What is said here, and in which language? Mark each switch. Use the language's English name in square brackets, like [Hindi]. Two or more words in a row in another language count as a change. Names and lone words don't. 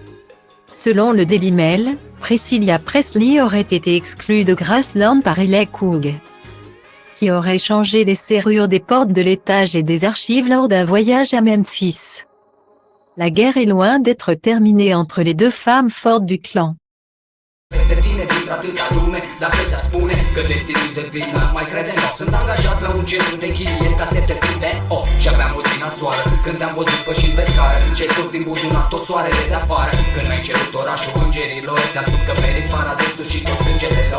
[French] Selon le Daily Mail, Priscilla Presley aurait été exclue de Graceland par Riley Cook, qui aurait changé les serrures des portes de l'étage et des archives lors d'un voyage à Memphis. La guerre est loin d'être terminée entre les 2 femmes fortes du clan. [Romanian] Peste tine dintr-atâta lume, dacă ți-a spune că destinul de vină mai crede, nu sunt angajat la un centru de închiriere casete prinde. Oh, și aveam o zi nasoală, când te-am văzut pășind pe scară, ce-ai scos din buzunar tot soarele de afară. Când mi-ai cerut orașul îngerilor, ți-am spus că meriți paradisul și tot sângele lor.